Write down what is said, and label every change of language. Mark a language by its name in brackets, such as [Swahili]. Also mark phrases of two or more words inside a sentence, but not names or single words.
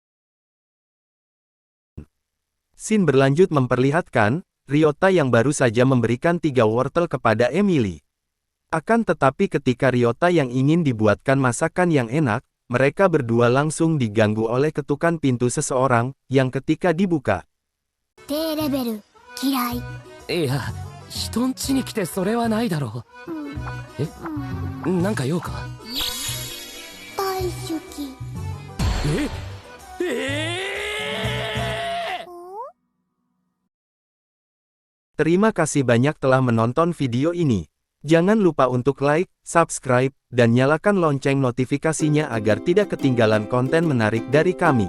[Indonesian] Scene berlanjut memperlihatkan, Ryota yang baru saja memberikan 3 wortel kepada Emily. Akan tetapi ketika Ryota yang ingin dibuatkan masakan yang enak, mereka berdua langsung diganggu oleh ketukan pintu seseorang, yang ketika dibuka. [Japanese] 低レベル嫌い。いや、人ん家に来てそれはないだろう。なんか用か？大好き。 [Indonesian] Terima kasih banyak telah menonton video ini. Jangan lupa untuk like, subscribe, dan nyalakan lonceng notifikasinya agar tidak ketinggalan konten menarik dari kami.